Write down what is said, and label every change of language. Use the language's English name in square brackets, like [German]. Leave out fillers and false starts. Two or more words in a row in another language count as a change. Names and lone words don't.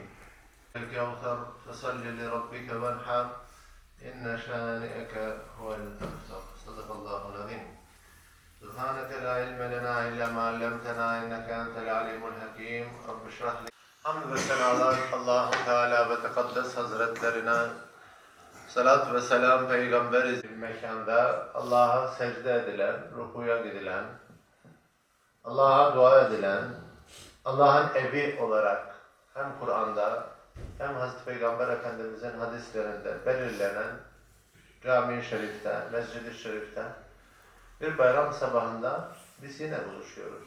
[Arabic] الكوثر فصل لربك وانحر إن شانئك هو الأبتر. صدق الله العظيم. سبحانك لا علم لنا إلا ما علمتنا إنك أنت العليم الحكيم. رب اشرح لي. [Turkish] Hamd ve senalar Allah-u Teala ve Tekaddes Hazretlerine, salat ve selam Peygamberi mekanda Allah'a secde edilen, rukuya gidilen, Allah'a dua edilen, Allah'ın evi olarak hem Kur'an'da hem Hazreti Peygamber Efendimiz'in hadislerinde belirlenen Cami-i Şerif'te, Mescid-i Şerif'te bir bayram sabahında biz yine buluşuyoruz.